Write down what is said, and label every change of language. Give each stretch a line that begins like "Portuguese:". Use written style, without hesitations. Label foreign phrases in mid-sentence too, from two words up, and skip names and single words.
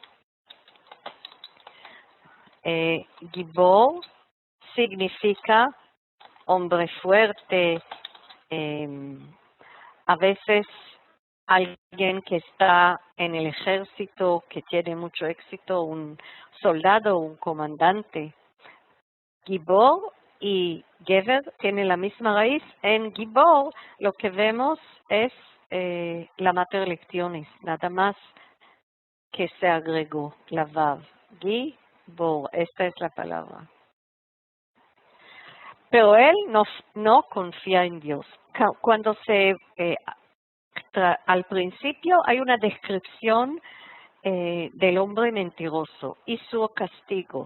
Spanish: Gibor significa hombre fuerte, a veces alguien que está en el ejército, que tiene mucho éxito, un soldado, un comandante. Gibor y Gever tienen la misma raíz. En Gibor lo que vemos es la
Latin: mater lectiones,
Spanish: nada más que se agregó la vav. Gibor, esta es la palabra. Pero él no confía en Dios. Cuando al principio hay una descripción del hombre mentiroso y su castigo.